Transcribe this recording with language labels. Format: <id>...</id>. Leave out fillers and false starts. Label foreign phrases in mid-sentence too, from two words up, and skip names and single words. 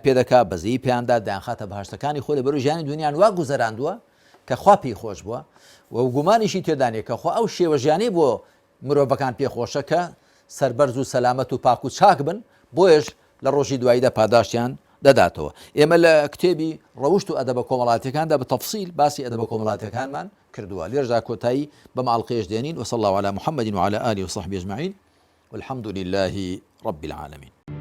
<ckb>پێدەکا بەزەیی پێیاندا دایانخاتە بەهەشتەکانی خۆی لەبەر ژیانی دنیایان وا گوزەراندووە کە خوا پێی خۆش بووە و گومانیشی تێدانێت کە خوا ئەو شێوە ژیانەی بۆ مرۆڤەکان پێخۆشە کە سەربەرز و سەلامەت و پاک و چاک بن بۆیش لە ڕۆژی دواییدا پاداشتیان دەداتەوە ئێمە لە کتێبی ڕەوشت و ئەدەبە کۆمەڵاتیەکاندا بە تەفسیل باسی ئەدەبە کۆمەڵاتیەکانمان کردووە لێرەدا کۆتایی بەم ئاڵقەیەش دێنین</ckb> <ar>وصلى الله على محمد وعلى آله وصحبه أجمعين والحمد لله رب العالمين</ar>